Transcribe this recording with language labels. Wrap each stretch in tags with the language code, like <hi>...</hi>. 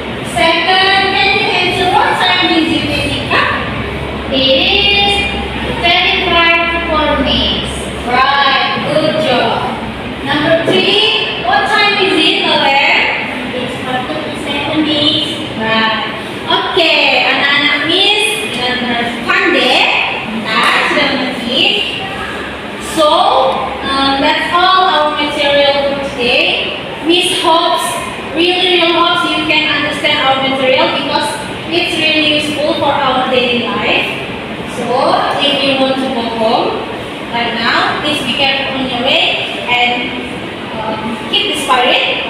<en>Second, can you answer what time is it, Jessica? It is 35 to 4 minutes. Right, good job. Number 3, what time is it, Noel? It's 47 minutes. Right.</en> <id>Okay, anak-anak Miss dengan pandai, sudah mengerti.</id> <en>So, that's all our material for today. Miss really hopes you can understand our material because it's really useful for our daily life. So, if you want to go home right now, please be careful on your way and keep the spirit.</en>